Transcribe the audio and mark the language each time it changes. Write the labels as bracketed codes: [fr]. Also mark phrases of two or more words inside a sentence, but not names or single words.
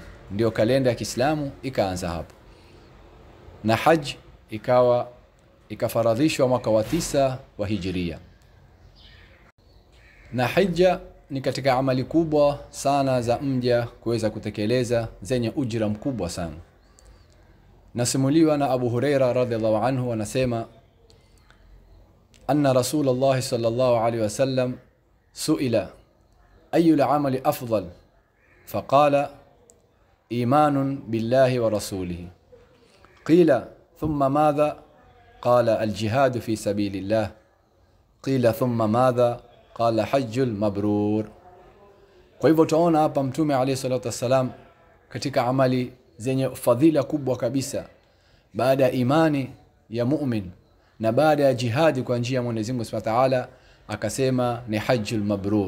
[sw] Ndio kalenda ya Kiislamu ikaanza hapo, na haji ikafaradhishwa mwaka wa 9 wa Hijria. Na hija ni katika amali kubwa sana za mja kuweza kutekeleza, zenye ujira mkubwa sana. Nasimuliwa na Abu Huraira [ar] رضي الله عنه [sw] anasema, [ar] أن رسول الله صلى الله عليه وسلم سئل أي الأعمال أفضل فقال إيمان بالله ورسوله قيل ثم ماذا قال الجهاد في سبيل الله قيل ثم ماذا قال الحج المبرور. [sw] Kwa hivyo tunaona hapa Mtume [ar] عليه الصلاة والسلام [sw] katika amali zenye fadhila kubwa kabisa baada ya imani ya mu'min na baada ya jihadi kwa njia ya Mwenyezi Mungu [ar] سبحانه وتعالى, [sw] akasema ni [ar] الحج المبرور.